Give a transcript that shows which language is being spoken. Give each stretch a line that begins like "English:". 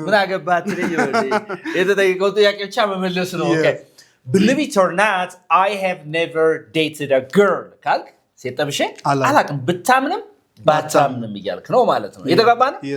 Amharic: ምን አገባት ልኝ የተጠየቀው ጥያቄ ብቻ መመለስ ነው። Okay.
English: Believe it or not, I have never dated a girl.
Amharic: ካልክ ሴት ጠብሼ አላቅም። ብታምንም ባታምንም እያልክ ነው ማለት ነው። እየተጋባ ነው?